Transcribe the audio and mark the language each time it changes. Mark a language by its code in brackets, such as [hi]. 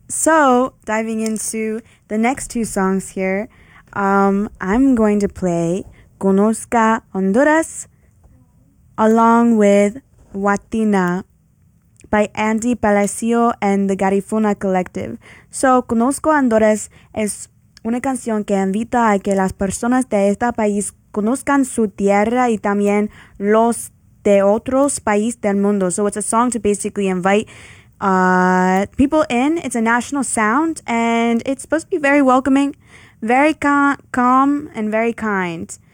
[en] So diving into the next two songs here, I'm going to play Conozca Honduras along with Huatina by Andy Palacio and the Garifuna Collective. [es] So Conozco Honduras es una canción que invita a que las personas de este país conozcan su tierra y también los de otros países del mundo. [en] So it's a song to basically invite people in. It's a national sound, and it's supposed to be very welcoming, very calm, and very kind.